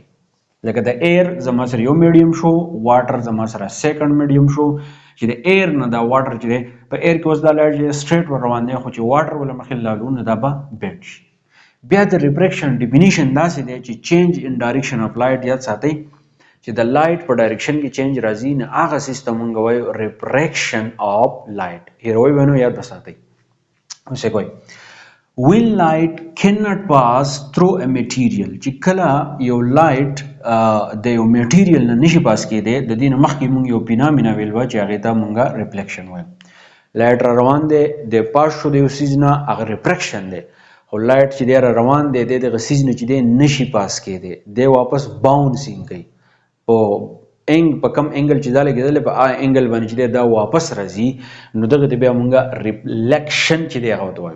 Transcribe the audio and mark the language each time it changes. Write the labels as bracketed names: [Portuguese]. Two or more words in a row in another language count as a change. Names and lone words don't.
[Pashto] لکه د ایر زما سره یو میډیم شو، واټر زما سره [English] second medium [Pashto] شو، چې د ایر نه دا واټر چې دی په ایر کې اوس دا لایټ چې سټریټ ور روان دی، خو چې واټر ول مخې لاړو نو دا به بیټ شي. بیا د [English] refraction definition [Pashto] داسې دی چې [English] change in direction of light. [Pashto] یاد ساتئ چې د لایټ په ډایرکشن کې چینج راځي نه هغه سیستم مونږ وایو [English] refraction of light. [Pashto] هیروي ونه یاد بساتئ. څه کوي [English] when light cannot pass through a material، [Pashto] چې کله یو لایټ د یو میټیریل نه نشي پاس کېدی، د دې نه مخکې مونږ یو فینامنا ویل چې هغې ته مونږه ریفلیکشن وایو. لایټ را روان دی، د پاس شو د یو څیز نه، هغه ریفریکشن دی. خو لایټ چې دی را روان دی د دغه څیز نه چې دی نشي پاس کېدی، دی واپس باونسینګ کوي په کم انګل چې دا لګېدلی په هغه انګل باندې چې دی دا واپس راځي، نو دغه ته بیا مونږه ریفلیکشن چې دی هغه ته وایو.